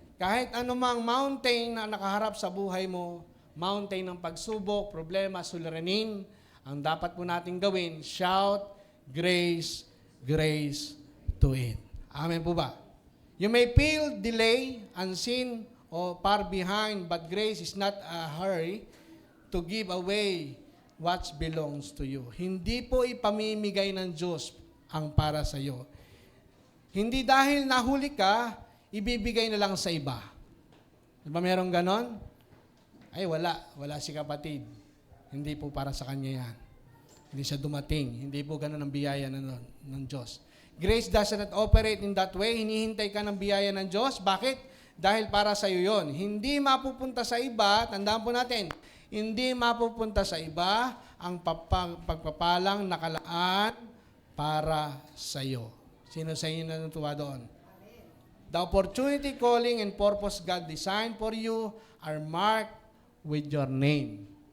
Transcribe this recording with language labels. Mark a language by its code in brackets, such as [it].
[tl] Kahit anumang mountain na nakaharap sa buhay mo, mountain ng pagsubok, problema, suliranin, ang dapat po natin gawin, [en] shout, grace, grace to it. [tl] Amen po ba? [en] You may feel delay, unseen, or far behind, but grace is not a hurry to give away what belongs to you. [tl] Hindi po ipamimigay ng Diyos ang para sa iyo. Hindi dahil nahuli ka, ibibigay na lang sa iba. Diba merong ganon? Ay, wala. Wala si kapatid. Hindi po para sa kanya yan. Hindi siya dumating. Hindi po ganon ang biyaya ng Diyos. [en] Grace does not operate in that way. [tl] Hinihintay ka ng biyaya ng Diyos. Bakit? Dahil para sa iyo yun. Hindi mapupunta sa iba, tandaan po natin, hindi mapupunta sa iba ang pagpapalang nakalaan para sa iyo. Sino sa inyo na natuwa doon? [en] The opportunity, calling, and purpose God designed for you are marked with your name.